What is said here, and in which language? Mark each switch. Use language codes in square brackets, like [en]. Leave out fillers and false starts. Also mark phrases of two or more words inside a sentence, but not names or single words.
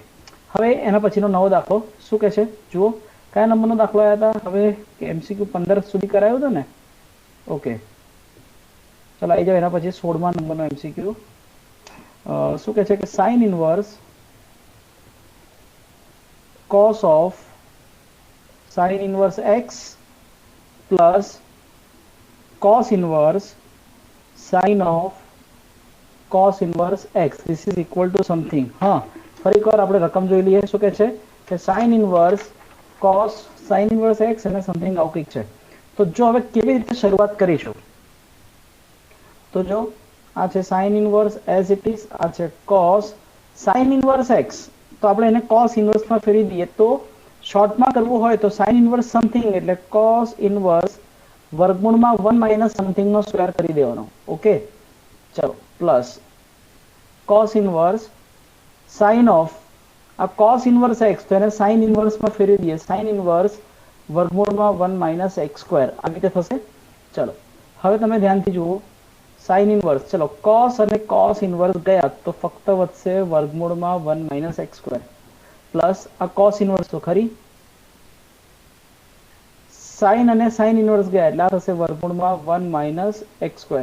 [gu] હવે એના પછીનો નવો દાખલો શું કહે છે જુઓ. કયા નંબરનો દાખલો આવ્યા હતા? હવે MCQ 15 સુધી કરાયો હતો ને? ઓકે, ચલો આવી જાવ એના પછી 16મા નંબરનો MCQ. શું કહે છે કે [en] sin ઇનવર્સ cos of sin inverse x plus cos inverse sin of cos inverse x, this is equal to something. [gu] હા, ફરી એકવાર આપણે રકમ જોઈ લઈએ. શું કહે છે કે [en] sin inverse cos sin inverse x [gu] અને સમથિંગ આવું કંઈક છે. તો જો હવે કેવી રીતે શરૂઆત કરીશું, તો જો આ છે [en] sin inverse as it is, [gu] આ છે [en] cos sin inverse x, [gu] તો આપણે એને [en] cos inverse [gu] માં ફેરવી દઈએ. તો શોર્ટમાં કરવું હોય તો [en] sin inverse something [gu] એટલે [en] cos inverse [gu] વર્ગમૂળમાં 1 [en] minus something [gu] નો સ્ક્વેર કરી દેવાનો. ઓકે, ચલો, પ્લસ [en] cos inverse sin of [gu] આ [en] cos inverse x, [gu] તો એને [en] sin inverse [gu] માં ફેરવી દઈએ. [en] sin inverse [gu] વર્ગમૂળમાં 1 માઇનસ x², આ રીતે થશે. ચલો, હવે તમે ધ્યાનથી જુઓ [en] sin inverse, [gu] ચલો cos અને [en] cos inverse [gu] ગયા તો ફક્ત વધશે વર્ગમૂળમાં 1 માઇનસ x² પ્લસ આ cos inverse તો ખરી સાઇન અને [en] sine inverse [gu] ગયા એટલે આ થશે વર્ગમૂળમાં 1 માઇનસ [en] x square.